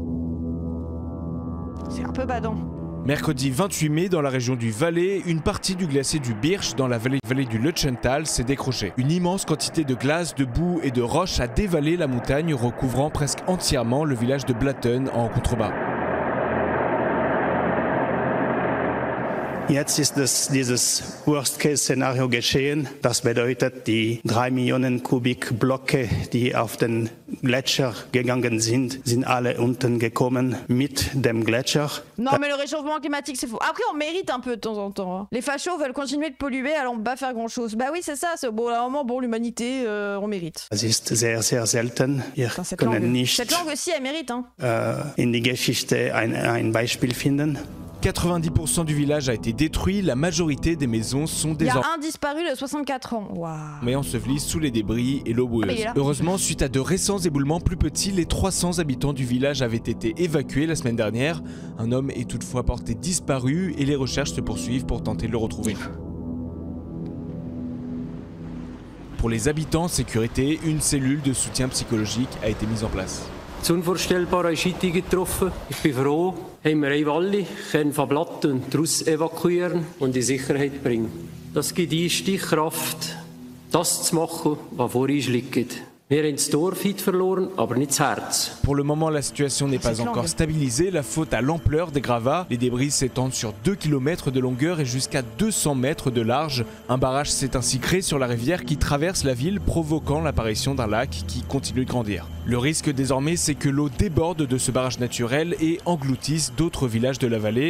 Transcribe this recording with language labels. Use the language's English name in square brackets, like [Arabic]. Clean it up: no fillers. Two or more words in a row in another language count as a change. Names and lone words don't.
[French] C'est un peu badant. Mercredi 28 mai, dans la région du Valais, une partie du glacier du Birch, dans la vallée du Lötschental, s'est décrochée. Une immense quantité de glace, de boue et de roches a dévalé la montagne, recouvrant presque entièrement le village de Blatten en contrebas. [German] Jetzt ist dieses Worst-Case-Szenario geschehen. Das bedeutet, die 3 Millionen Kubikblöcke, die auf den Gletscher gegangen sind alle unten gekommen mit dem Gletscher. [French] Non, mais le réchauffement climatique, c'est faux. Après, on mérite un peu de temps en temps. Hein. Les fachos veulent continuer de polluer, alors on peut pas faire grand-chose. Bah oui, c'est ça. C'est bon, à un moment, bon, l'humanité, on mérite. [German] Das ist sehr, sehr selten. Wir können nicht [French] cette langue aussi, elle mérite. Hein. [German] In die Geschichte ein Beispiel finden. [French] 90% du village a été détruit, la majorité des maisons sont désormais... Il y a un disparu de 64 ans. Waouh. Mais enseveli sous les débris et l'eau boueuse. Heureusement, suite à de récents éboulements plus petits, les 300 habitants du village avaient été évacués la semaine dernière. Un homme est toutefois porté disparu et les recherches se poursuivent pour tenter de le retrouver. Pour les habitants en sécurité, une cellule de soutien psychologique a été mise en place. [German] Das Unvorstellbare ist eingetroffen. Ich bin froh, haben wir eine Walle, können von Blatten daraus evakuieren und in Sicherheit bringen. Das gibt die Stichkraft, das zu machen, was vor uns liegt. Wir haben das Dorf heute verloren, aber nicht das Herz. [French] Pour le moment, la situation n'est pas encore stabilisée, la faute à l'ampleur des gravats. Les débris s'étendent sur 2 km de longueur et jusqu'à 200 mètres de large. Un barrage s'est ainsi créé sur la rivière qui traverse la ville, provoquant l'apparition d'un lac qui continue de grandir. Le risque désormais, c'est que l'eau déborde de ce barrage naturel et engloutisse d'autres villages de la vallée.